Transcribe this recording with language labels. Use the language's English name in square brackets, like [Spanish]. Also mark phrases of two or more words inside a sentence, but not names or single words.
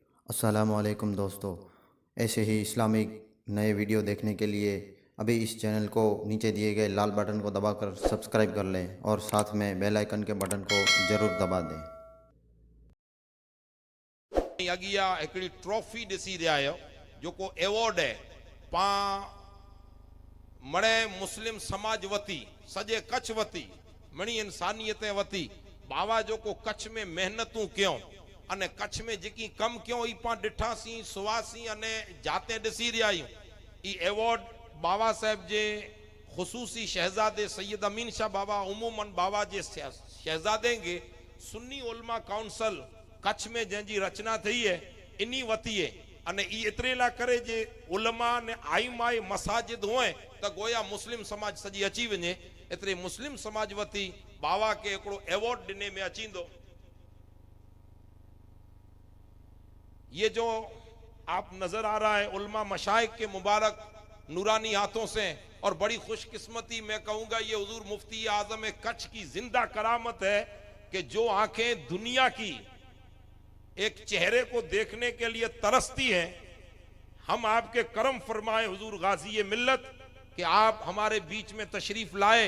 [Hindi] अस्सलामुअलैकुम दोस्तों, ऐसे ही इस्लामिक नए वीडियो देखने के लिए अभी इस चैनल को नीचे दिए गए लाल बटन को दबाकर सब्सक्राइब कर लें और साथ में [English] bell icon [Hindi] के बटन को ज़रूर दबा दें। [Kachhi] अॻियां हिकिड़ी ट्रॉफी ॾिसी रहिया आहियो जेको एवॉर्ड है पा मणे मुस्लिम समाज वती सॼे कच्छ वती मणी इंसानियत वती बाबा जेको कच्छ में मेहनतूं कयूं अने कच्छ में जेकी कम कयूं ई पां ॾिठासीं सुवासीं अने जाते ॾिसी रहिया आहियूं। ई एवॉर्ड बाबा साहिब जे ख़ुसूसी शहज़ादे सैयद अमीन शाह बाबा उमूमन बाबा जे शहज़ादे खे सुन्नी उलमा काउंसिल कच्छ में जंहिंजी रचना थी है इन्हीं वती है अने ई एतिरे लाइ करे जे उलमा ने आइमाए मसाजिद हुए त गोया मुस्लिम समाज सजी अची वञे एतिरे मुस्लिम समाज वती बाबा के हिकिड़ो एवॉर्ड ॾिने में अचींदो। [Hindi] ये जो आप नजर आ रहा है उलमा मशाइख के मुबारक नूरानी हाथों से और बड़ी खुशकिस्मती मैं कहूंगा ये हुजूर मुफ्ती आजम कच्छ की जिंदा करामत है कि जो आंखें दुनिया की एक चेहरे को देखने के लिए तरसती हैं, हम आपके करम फरमाए हुजूर गाजी मिल्लत कि आप हमारे बीच में तशरीफ लाए।